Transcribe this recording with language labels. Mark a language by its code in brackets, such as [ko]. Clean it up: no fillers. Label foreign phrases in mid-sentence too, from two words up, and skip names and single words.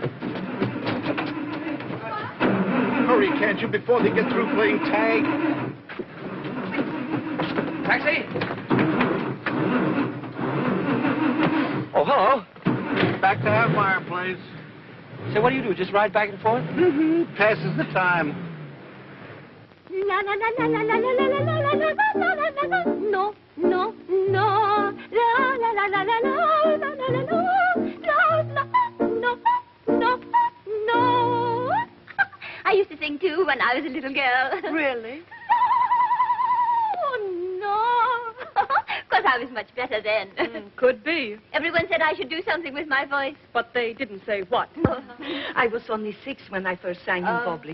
[en] Hurry, can't you, before they get through playing tag? Taxi? Oh, hello. Back to our fireplace. So what do? Just ride back and forth? Mm-hmm. Passes the time. La la la la la la la la la la la la la la la. No, no, no. La la la la la la la la la la. No, no, no. I used to sing too when I was a little girl. Really? Oh, no. Because I was much better then. Could be. Everyone said I should do something with my voice. But they didn't say what. I was only 6 when I first sang in public.